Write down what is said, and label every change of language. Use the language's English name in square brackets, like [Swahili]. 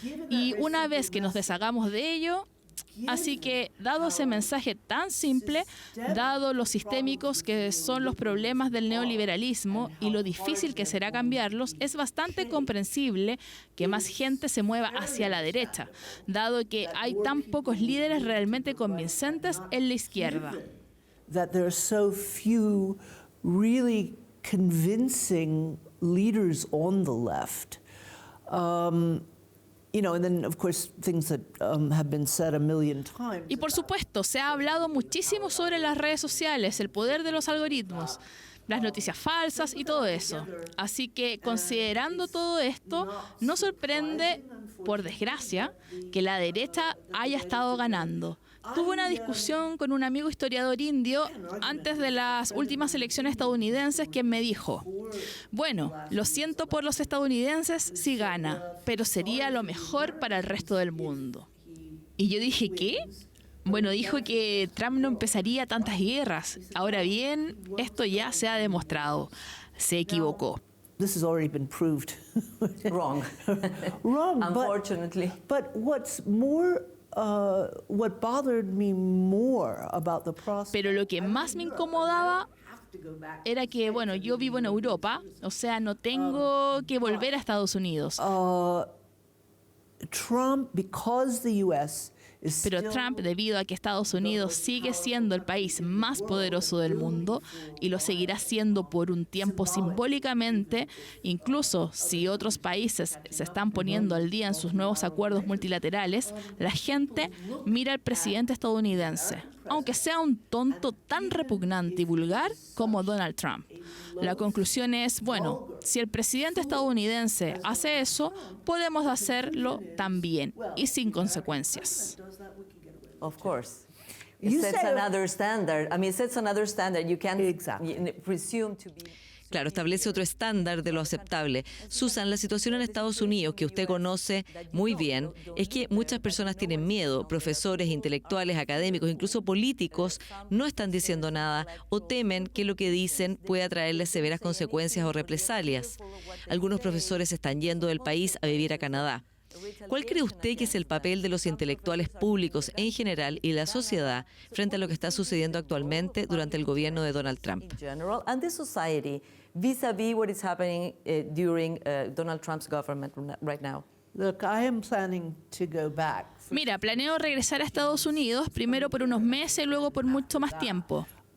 [Spanish] Y una vez que nos deshagamos de ello, así que, dado ese mensaje tan simple, dado los sistémicos que son los problemas del neoliberalismo y lo difícil que será cambiarlos, es bastante comprensible que más gente se mueva hacia la derecha, dado que hay tan pocos líderes realmente convincentes en la izquierda. [English] That there are so few really convincing leaders on the left. And then, of course, things that have been said a million times. [Spanish] Y por supuesto, se ha hablado muchísimo sobre las redes sociales, el poder de los algoritmos, las noticias falsas y todo eso. Así que, considerando todo esto, no sorprende, por desgracia, que la derecha haya estado ganando. Tuve una discusión con un amigo historiador indio antes de las últimas elecciones estadounidenses, quien me dijo: bueno, lo siento por los estadounidenses si gana, pero sería lo mejor para el resto del mundo. Y yo dije, ¿qué? Bueno, dijo que Trump no empezaría tantas guerras. Ahora bien, esto ya se ha demostrado. Se equivocó. [English] This has already been proved Wrong. wrong. Unfortunately. But what's more, what bothered me more about the process. [Spanish] Pero lo que más me incomodaba era que, bueno, yo vivo en Europa, o sea, no tengo que volver a Estados Unidos. [English] Trump, because the U.S. [Spanish] Pero Trump, debido a que Estados Unidos sigue siendo el país más poderoso del mundo y lo seguirá siendo por un tiempo simbólicamente, incluso si otros países se están poniendo al día en sus nuevos acuerdos multilaterales, la gente mira al presidente estadounidense, aunque sea un tonto tan repugnante y vulgar como Donald Trump. La conclusión es, bueno, si el presidente estadounidense hace eso, podemos hacerlo también y sin consecuencias. [English] Of course. It sets another standard. I mean, it sets another standard. You can't presume to be... [Spanish] Claro, establece otro estándar de lo aceptable. Susan, la situación en Estados Unidos, que usted conoce muy bien, es que muchas personas tienen miedo. Profesores, intelectuales, académicos, incluso políticos, no están diciendo nada o temen que lo que dicen pueda traerles severas consecuencias o represalias. Algunos profesores están yendo del país a vivir a Canadá. ¿Cuál cree usted que es el papel de los intelectuales públicos en general y la sociedad frente a lo que está sucediendo actualmente durante el gobierno de Donald Trump? [English] And the society vis-a-vis what is happening during Donald Trump's government right now. Look, I am planning to go back. [Spanish] Mira, planeo regresar a Estados Unidos, primero por unos meses y luego por mucho más tiempo.